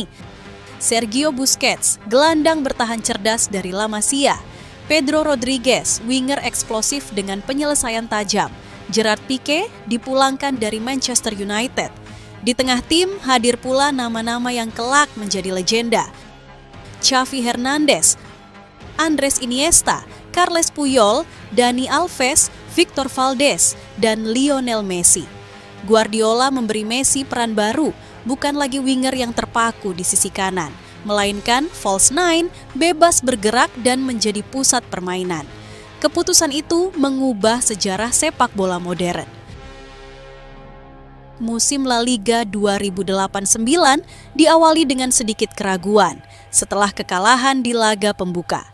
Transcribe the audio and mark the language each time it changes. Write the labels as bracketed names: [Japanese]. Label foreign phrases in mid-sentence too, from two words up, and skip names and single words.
[Indonesian] Sergio Busquets, gelandang bertahan cerdas dari La Masia. Pedro Rodriguez, winger eksplosif dengan penyelesaian tajam. Gerard Pique dipulangkan dari Manchester United. Di tengah tim hadir pula nama-nama yang kelak menjadi legenda. Xavi Hernandez, Andres Iniesta, Carles Puyol, Dani Alves, Victor Valdés, dan Lionel Messi. Guardiola memberi Messi peran baru, bukan lagi winger yang terpaku di sisi kanan, melainkan [English] false nine, [Indonesian] bebas bergerak dan menjadi pusat permainan. Keputusan itu mengubah sejarah sepak bola modern. Musim La Liga 2008-09 diawali dengan sedikit keraguan setelah kekalahan di laga pembuka.